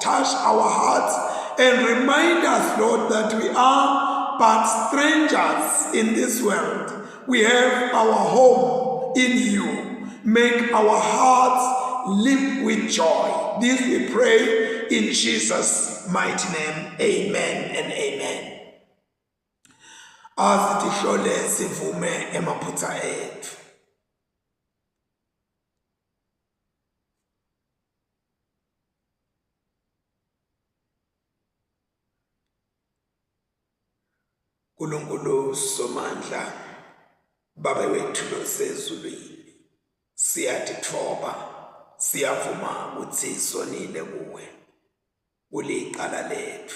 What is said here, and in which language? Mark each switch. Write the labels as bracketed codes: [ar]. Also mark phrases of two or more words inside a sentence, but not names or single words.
[en] Touch our hearts and remind us, Lord, that we are but strangers in this world. We have our home in you. Make our hearts leap with joy. This we pray in Jesus' mighty name. Amen and amen. [ss] Asihlole sivume emaphutha ethu. Nkulunkulu Somandla, Baba wethu losezulwini, siyatithoba, siyavuma ukuthi sonile kuwe kuliqala lethu.